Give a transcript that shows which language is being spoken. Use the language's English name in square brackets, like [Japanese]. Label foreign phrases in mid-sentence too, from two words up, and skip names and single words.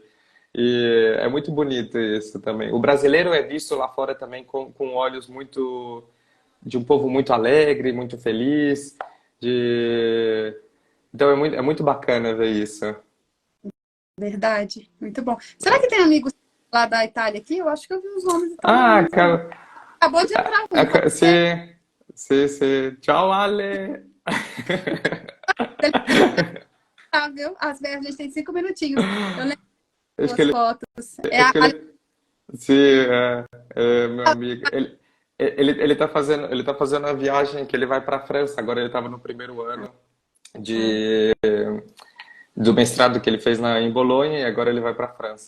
[Portuguese] E é muito bonito isso também. O brasileiro é visto lá fora também com olhos muito de um povo muito alegre, muito feliz, de então é muito bacana ver isso. Verdade. Muito bom. Será que tem amigos lá da Itália aqui? Eu acho que eu vi uns nomes Ah, italianos aí. Acabou de entrar um. Pode ser? [Italian] sì, sì, sì. Ciao Ale! [Portuguese] Ele tá, viu? Às vezes a gente tem 5 minutinhos. Eu lembro Acho que das ele, fotos. É acho a que ele, sim, é meu amigo. Ele tá fazendo a viagem que ele vai para a França. Agora ele estava no primeiro ano de, do mestrado que ele fez em Bolonha e agora ele vai para a França.